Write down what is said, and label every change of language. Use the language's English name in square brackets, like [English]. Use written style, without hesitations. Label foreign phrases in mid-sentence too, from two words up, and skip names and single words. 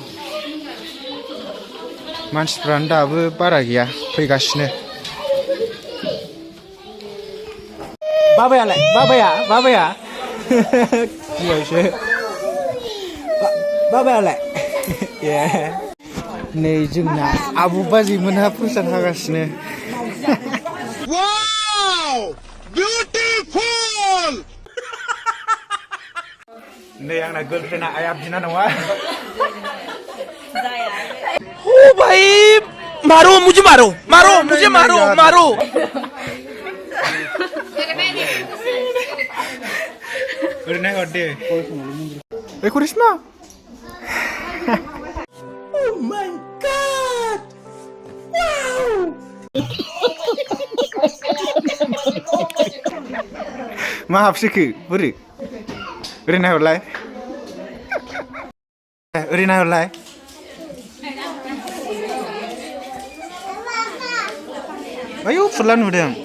[Bodo] मानसिफ्रानो दाबो बारा गैया फैगासिनो बाबायालाय बाबाया गियावसो बाबायालाय ए नै जोंना आबौ बाजैमोनहा प्रसाद हागासिनो नै आंना गर्लफ्रेन्डआ आइया बिनानावा [Hindi] ओ भाई मारो मुझे मारो [Bodo] ओरैनो हरदे ए करिश्मा [English] Oh my god! Wow! [Bodo] मा हाबसोखो बोरै ओरै नायहरलाय आयौ फुरला नुदों